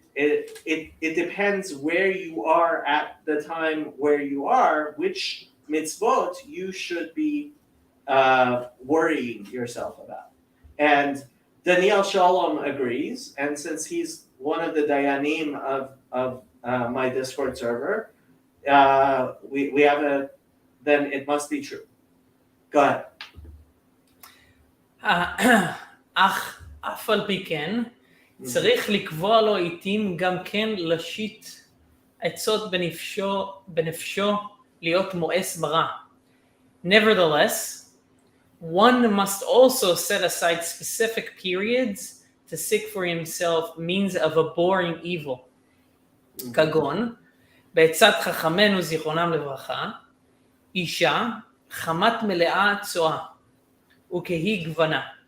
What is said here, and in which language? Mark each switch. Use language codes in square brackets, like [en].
[en] It depends where you are at the time where you are, which mitzvot you should be worrying yourself about. And Daniel Shalom agrees, and since he's one of the dayanim of my Discord server, we have then it must be true. Go ahead. [he] אך אף על פי כן, צריך לקבוע לו עיתים גם כן להשית עצות בנפשו להיות מואס ברע. [en] Nevertheless, one must also set aside specific periods to seek for himself means of abhorring evil. [he] כגון, בעצת חכמינו זיכרונם לברכה, אישה חמת מלאה צואה, וכהי גוונה.